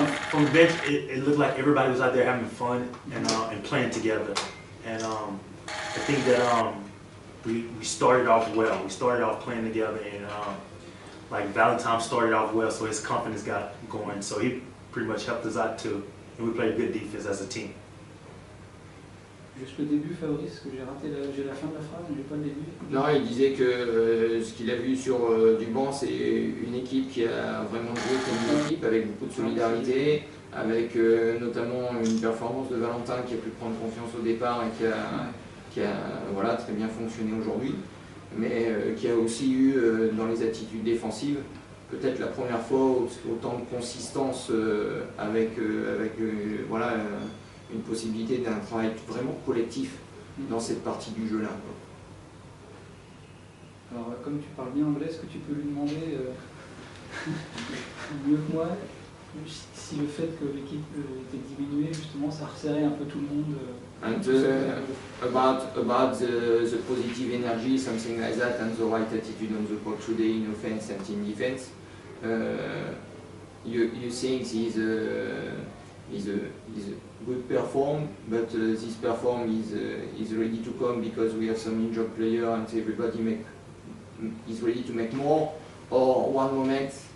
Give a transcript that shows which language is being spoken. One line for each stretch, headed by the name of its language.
English: From the bench, it looked like everybody was out there having fun and playing together. And I think that we started off well. We started off playing together, and like Valentine started off well, so his confidence got going. So he pretty much helped us out too, and we played good defense as a team.
French: Juste le début, Fabrice, que j'ai raté, j'ai la fin de la phrase, mais j'ai pas le début. Non, il disait que ce qu'il a vu sur Duban, c'est une équipe qui a vraiment joué comme une équipe, avec beaucoup de solidarité, avec notamment une performance de Valentin qui a pu prendre confiance au départ et qui a voilà, très bien fonctionné aujourd'hui, mais qui a aussi eu dans les attitudes défensives peut-être la première fois autant de consistance avec voilà, une possibilité d'un travail vraiment collectif dans cette partie du jeu-là. Alors, comme tu parles bien anglais, est-ce que tu peux lui demander mieux que moi si le fait que l'équipe était diminuée, justement, ça resserrait un peu tout le monde
English: And about the positive energy, something like that, and the right attitude on the court today in offense and in defense, you think he's a good perform, but this perform is ready to come because we have some injured player and everybody is ready to make more, or one moment